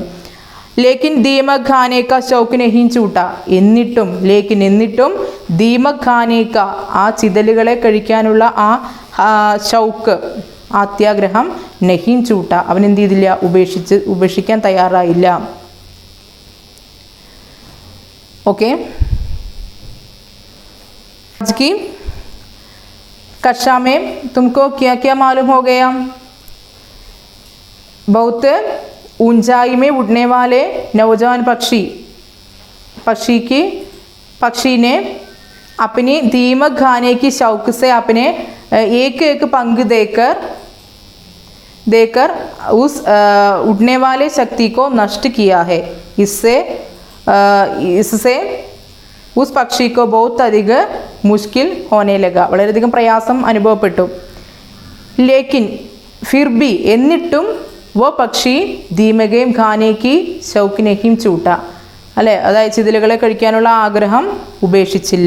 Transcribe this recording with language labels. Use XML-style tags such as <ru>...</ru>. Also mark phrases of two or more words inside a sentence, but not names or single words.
<hi>लेकिन दीमक खाने का शौक नहीं छूटा</hi> <ml>എന്നിട്ടും</ml> <hi>दीमक खाने का</hi> <ml>ആ ചിതലുകളെ കഴിക്കാനുള്ള ആ ഷൗക്ക് അത്യാഗ്രഹം</ml> <hi>नहीं छूटा</hi> <ml>അവൻ എന്ത് ചെയ്തില്ല? ഉപേക്ഷിക്കാൻ തയ്യാറായില്ല. ഓക്കെ,</ml> <hi>कक्षा में तुमको क्या क्या मालूम हो गया? बहुत ऊंचाई में उड़ने वाले नौजवान पक्षी ने अपनी दीमक खाने की शौक से अपने एक एक पंख देकर उस उड़ने वाले शक्ति को नष्ट किया है. इससे उस पक्षी को बहुत अधिक मुश्किल होने लगा</hi> <ml>വളരെയധികം പ്രയാസം അനുഭവപ്പെട്ടു.</ml> <hi>लेकिन फिर भी</hi> <ml>എന്നിട്ടും</ml> <hi>वो पक्षी</hi> <ml>ധീമകയും ഖാനേക്ക് ഷൗക്കിനെയും ചൂട്ട അല്ലേ, അതായത് ചിതലുകളെ കഴിക്കാനുള്ള ആഗ്രഹം ഉപേക്ഷിച്ചില്ല.</ml>